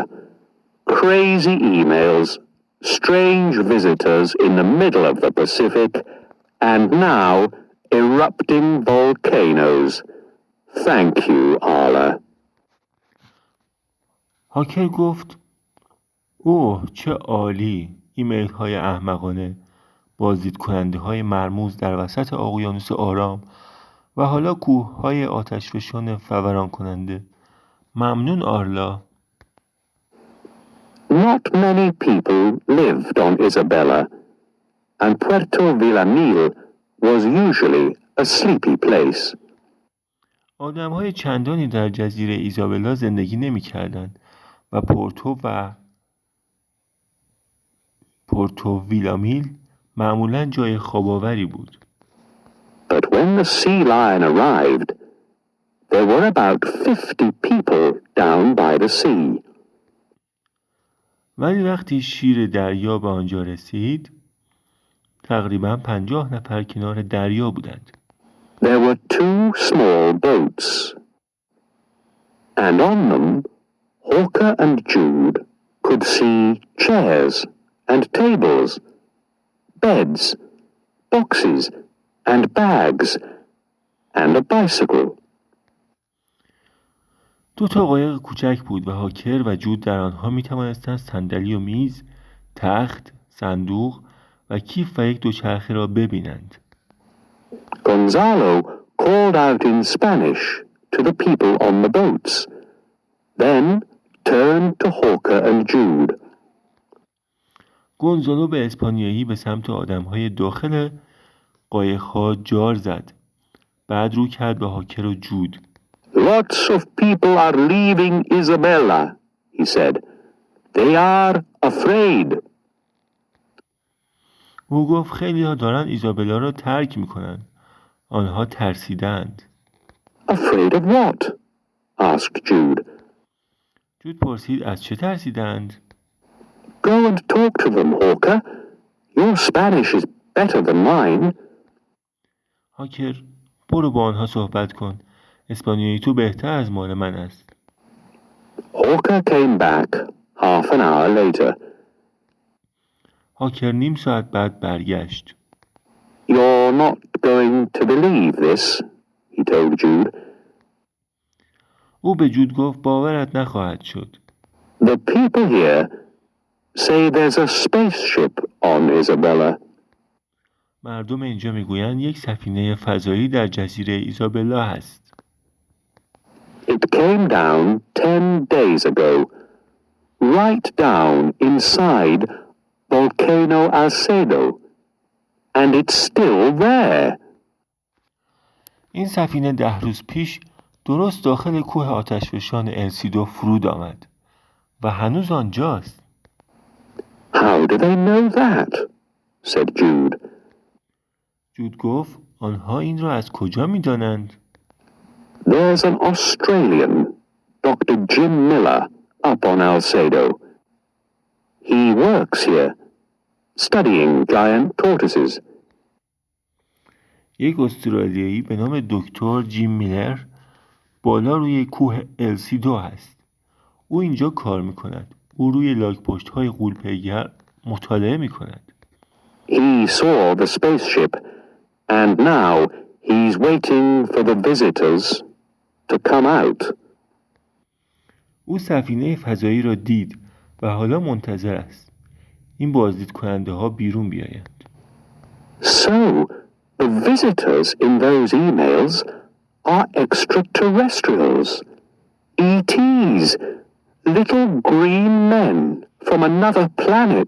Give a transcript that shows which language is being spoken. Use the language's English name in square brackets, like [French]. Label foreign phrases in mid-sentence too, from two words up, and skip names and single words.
[English] Crazy emails, strange visitors in the middle of the Pacific, and now erupting volcanoes. Thank you, Arla. [Persian] هاکر گفت اوه چه عالی. ایمیل های احمقانه، بازدید کننده های مرموز در وسط اقیانوس آرام و حالا کوه های آتشفشان فوران کننده. ممنون آرلا. [English] Not many people lived on Isabella, and Puerto Villamil was usually a sleepy place. [Persian] آدم های چندانی در جزیره ایزابلا زندگی نمی کردند و پورتو ویلامیل معمولاً جای خواباوری بود. [English] But when the sea lion arrived, there were about 50 people down by the sea. [Persian] ولی وقتی شیر دریا به آنجا رسید تقریباً 50 نفر کنار دریا بودند. [English] There were 2 small boats, and on them Hawker and Jude could see chairs and tables, beds, boxes and bags, and a bicycle. [Persian] 2 تا قایق کوچک بود و هاکر و جود در آنها می توانستند صندلی و میز، تخت، صندوق و کیف و یک دوچرخه را ببینند. [English] Gonzalo called out in Spanish to the people on the boats, then turned to Hawker and Jude. [Persian] گونزالو به اسپانیایی به سمت آدم‌های داخل قایق‌ها جار زد. بعد رو کرد به هاکر و جود. [English] Lots of people are leaving Isabella, he said. They are afraid. [Persian] او گفت خیلی ها دارن ایزابلا را ترک میکنن. آنها ترسیدند. [English] Afraid of what? Asked Jude. [Persian] جود پرسید از چه ترسیدند؟ [English] Go and talk to them, Hawker. Your Spanish is better than mine. [Persian] هاکر برو با آنها صحبت کن. اسپانیایی تو بهتر از مال من است. [English] Hawker came back half an hour later. [Persian] هاکر نیم ساعت بعد برگشت. [English] You're not going to believe this, he told Jude. [Persian] او به جود گفت باورت نخواهد شد. [English] The people here say there's a spaceship on Isabella. [Persian] مردم اینجا میگویند یک سفینه فضایی در جزیره ایزابلا هست. [English] It came down 10 days ago, right down inside Volcano Alcedo, and it's still there. [Persian] این سفینه 10 روز پیش درست داخل کوه آتشفشان السیدو فرود آمد و هنوز آنجاست. [English] How do they know that? said Jude. [Persian] جود گفت آنها این را از کجا می دانند؟ [English] There's an Australian, Dr. Jim Miller, up on Alcedo. He works here, studying giant tortoises. [Persian] یک استرالیایی به نام دکتر جیم میلر بالا روی کوه السیدو هست. او اینجا کار می کند. او روی لاک‌پشت های غول‌پیکر مطالعه می کند. [English] He saw the spaceship, and now he's waiting for the visitors to come out. [Persian] او سفینه فضایی را دید و حالا منتظر است. این بازدید کننده ها بیرون بیایند. [English] So, the visitors in those emails are extraterrestrials, ETs, little green men from another planet.